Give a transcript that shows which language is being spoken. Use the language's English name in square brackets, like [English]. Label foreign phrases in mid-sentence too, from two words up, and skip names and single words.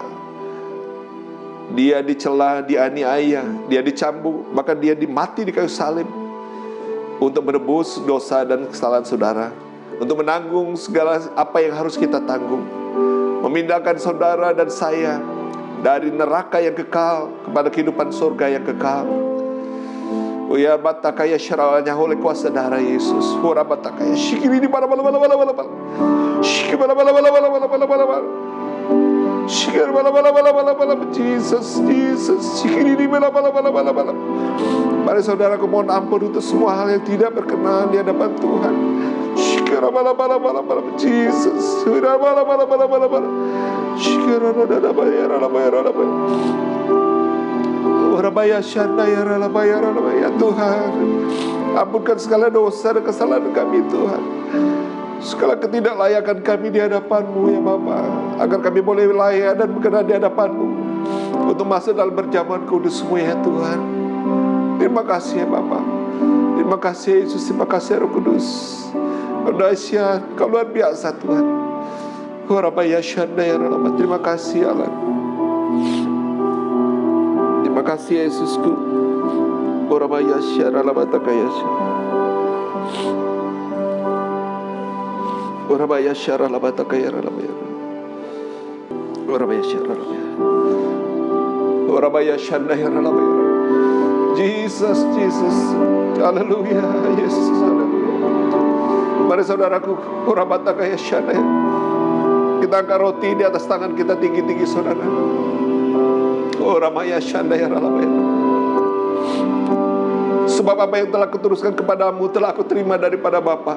[Indonesian] Dia dicela, dianiaya, dia dicambuk, bahkan dia dimati di kayu salib untuk menebus dosa dan kesalahan saudara, untuk menanggung segala apa yang harus kita tanggung, memindahkan saudara dan saya dari neraka yang kekal kepada kehidupan surga yang kekal. Uya batakaya syara'anya oleh kuasa darah Yesus. Ora batakaya shikiri di bala bala bala bala bala bala. Shikiri bala bala bala bala bala bala bala. Shikiri bala bala bala bala bala. Jesus, Jesus. Shikiri di bala bala bala bala bala. Mari saudaraku, mohon ampun untuk semua hal yang tidak berkenan di hadapan Tuhan. Shikiri bala bala bala bala. Jesus. Ora bala bala bala bala bala. Shikiri bala bala bala bala bala. Ya Tuhan, ampunkan segala dosa dan kesalahan kami Tuhan, segala ketidaklayakan kami di hadapan-Mu ya Bapa, agar kami boleh layak dan berkenan di hadapan-Mu untuk masuk dalam perjamuan kudus-Mu ya Tuhan. Terima kasih ya Bapa, terima kasih Yesus, terima kasih Roh Kudus. Kau dahsyat, Kau luar biasa Tuhan. Terima kasih Allah. Terima kasih Yesusku. Orabaya syara labatakaya. Orabaya syara labatakaya labaya. Orabaya syara labaya. Orabaya syana labaya. Jesus, Jesus. Haleluya, Yesus, haleluya. Mari saudaraku, orabatakaya syana. Kita angkat roti di atas tangan kita tinggi-tinggi saudara. Oh Ramaya Shandaya Ralabaya. Sebab apa yang telah kuteruskan kepadamu telah aku terima daripada Bapa.